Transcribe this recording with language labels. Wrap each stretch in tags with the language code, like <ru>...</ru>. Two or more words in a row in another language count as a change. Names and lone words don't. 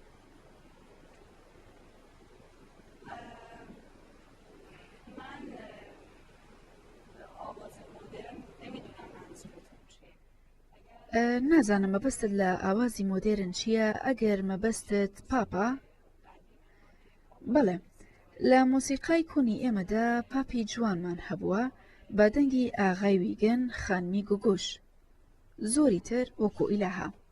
<fa>من</fa> <ckb>ئاوازی مۆدێرن</ckb> <fa>نمیدونم منظورتون چیه</fa> <ckb>نازانم مەبەستت لە ئاوازی مۆدێرن چییە ئەگەر مەبەستت پاپا بەڵێ لە مۆسیقای کۆنی ئێمەدا پاپی جوانمان هەبووە بە دەنگی ئاغای ویگن خانمی گوگوش زۆری تر وەکو ئیلاها</ckb>